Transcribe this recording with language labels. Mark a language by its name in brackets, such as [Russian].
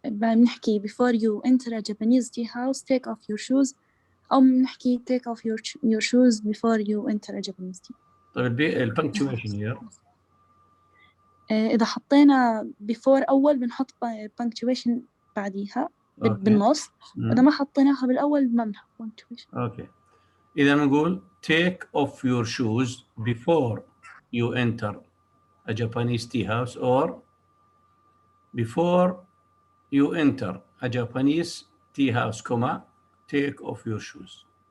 [Arabic] بنحكي [English] before you enter a Japanese tea house take off your shoes، [Arabic] أو بنحكي [English] take off your shoes before you enter a Japanese tea. [Arabic] طيب البنكتويشن [English] here. [Arabic] إذا حطينا before أول بنحط punctuation بعديها بالنص. إذا ما حطيناها بالأول ما بنحط punctuation. أوكي. إذا نقول [English] take off your shoes before you enter a Japanese tea house, or before you enter a Japanese tea house, comma, take off your shoes.